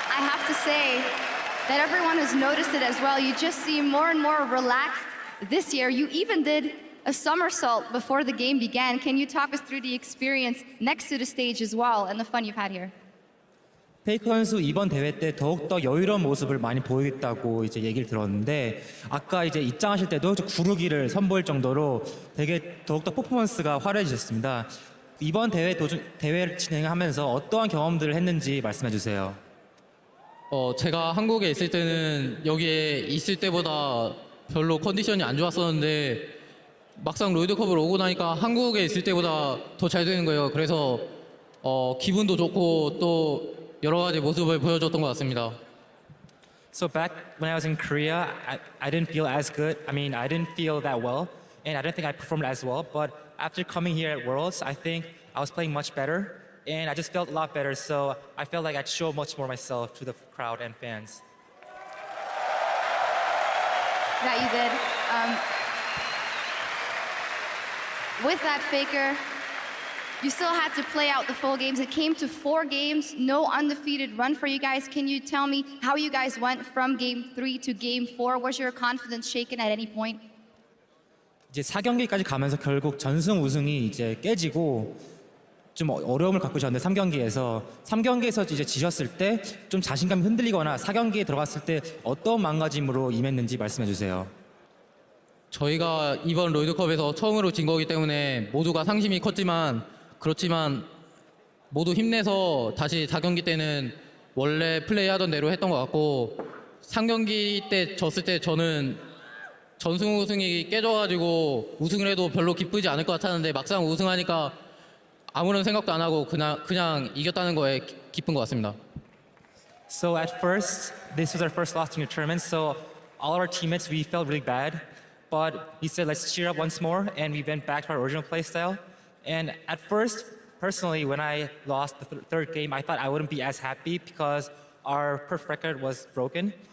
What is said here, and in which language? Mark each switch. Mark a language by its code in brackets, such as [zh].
[en] have to say that everyone has noticed it as well. You just seem more and more relaxed this year. You even did a somersault before the game began. Can you talk us through the experience next to the stage as well and the fun you've had here? [ko] 페이커 선수 이번 대회 때 더욱더 여유로운 모습을 많이 보이겠다고 이제 얘기를 들었는데 아까 이제 입장하실 때도 구르기를 선보일 정도로 되게 더욱더 퍼포먼스가 화려해지셨습니다. 이번 대회를 진행하면서 어떠한 경험들을 했는지 말씀해 주세요. 제가 한국에 있을 때는 여기에 있을 때보다 별로 컨디션이 안 좋았었는데 막상 롤드컵을 오고 나니까 한국에 있을 때보다 더 잘 되는 거예요. 그래서 기분도 좋고 또 여러 가지 모습을 보여줬던 것 같습니다. [en] So back when I was in Korea, I didn't feel as good. I mean, I didn't feel that well, and I don't think I performed as well. But after coming here at Worlds, I think I was playing much better, and I just felt a lot better. So I felt like I'd show much more myself to the crowd and fans. That you did. With that, Faker, you still had to play out the full games. It came to 4 games, no undefeated run for you guys. Can you tell me how you guys went from game 3 to game 4? Was your confidence shaken at any point? [ko] 이제 4경기까지 가면서 결국 전승 우승이 이제 깨지고 좀 어려움을 갖고 계셨는데 3경기에서 이제 지셨을 때 좀 자신감이 흔들리거나 4경기에 들어갔을 때 어떤 마음가짐으로 임했는지 말씀해 주세요. 저희가 이번 롤드컵에서 처음으로 진 거기 때문에 모두가 상심이 컸지만 그렇지만 모두 힘내서 다시 4경기 때는 원래 플레이하던 대로 했던 것 같고 3경기 때 졌을 때 저는 전승 우승이 깨져가지고 우승을 해도 별로 기쁘지 않을 것 같았는데 막상 우승하니까 아무런 생각도 안 하고 그냥 이겼다는 거에 기쁜 것 같습니다. [en] So at first, this was our first loss in the tournament, so all our teammates, we felt really bad. But we said, let's cheer up once more, and we went back to our original play style. And at first, personally, when I lost the third game, I thought I wouldn't be as happy because our perfect record was broken.